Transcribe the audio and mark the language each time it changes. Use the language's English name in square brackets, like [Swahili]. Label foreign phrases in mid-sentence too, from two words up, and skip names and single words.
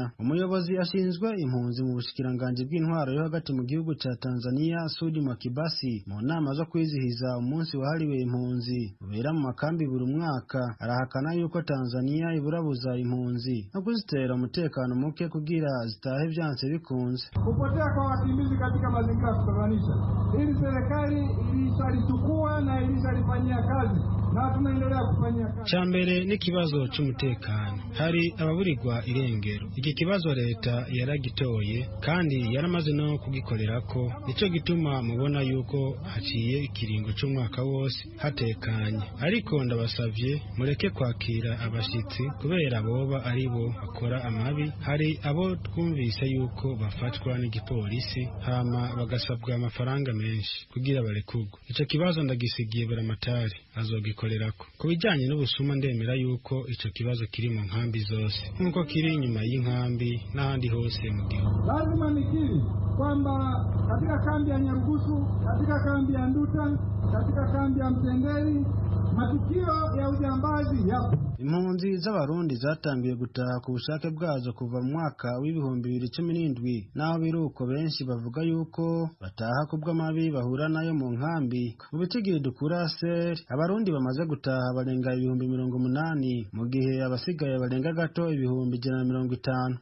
[Rundi] Umuyobozi ashinzwe impunzi mu bushikiranganje bw'intwaro yo hagati mu gihugu ca Tanzania, Sudi Mwakibasi, mu nama zo kwizihiza umunsi wahariwe impunzi ubera mu makambi buri mwaka, arahakana yuko Tanzania iburabuza impunzi no kuzitera umutekano muke kugira zitahe vyanse bikunze. [Swahili] Kupotea kwa wakimbizi katika mazingira kutatanisha, ili serikali ilishalichukua na ilishalifanyia kazi na tunaendelea kufanyia kazi. [Rundi] Chambere ni kibazo cy'umutekano, hari ababurirwa irengero. Iki kibazo leta yaragitoye kandi yaramaze no kugikorerako, nico gituma mubona yuko haciye ikiringo cy'umwaka wose hatekanye. Ariko ndabasavye mureke kwakira abashitsi kubera boba aribo bakora amabi. Hari abo twumvise yuko bafatwa n'igipolisi hama bagasabwa amafaranga menshi kugira barekugwe. Ico kibazo ndagisigiye Buramatari azogikorerako. Kubijanye n'ubusuma ndemera yuko ico kibazo kiri mu nkambi zose nkuko kiri inyuma y'inkambi n'ahandi hose mu gihugu. [Swahili] Lazima nikiri kwamba katika kambi ya Nyarugusu, katika kambi ya Nduta, katika kambi ya Mtenderi matukio ya ujambazi yapo. [Rundi] Impunzi z'abarundi zatangiye gutaha ku bushake bwazo kuva mu mwaka w'ibihumbi 2017, naho biruko benshi bavuga yuko bataha kubw'amabi bahura nayo mu nkambi. Mu bitigiri dukura ASER, abarundi bamaze gutaha barenga 80,000 mu gihe abasigaye barenga gato 150,000.